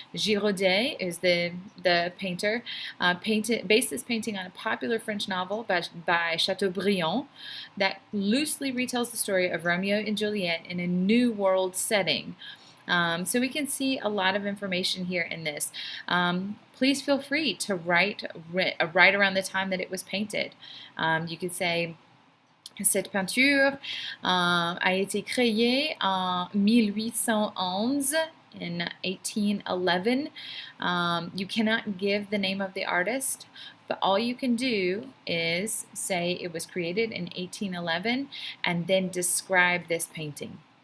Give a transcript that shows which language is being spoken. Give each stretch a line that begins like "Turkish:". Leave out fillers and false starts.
English: Girodet is the painter, based this painting on a popular French novel by Chateaubriand that loosely retells the story of Romeo and Juliet in a New World setting. So we can see a lot of information here in this. Please feel free to write around the time that it was painted. You could say,
French: cette peinture a été créée en 1811,
English: in 1811. You cannot give the name of the artist, but all you can do is say it was created in 1811 and then describe this painting.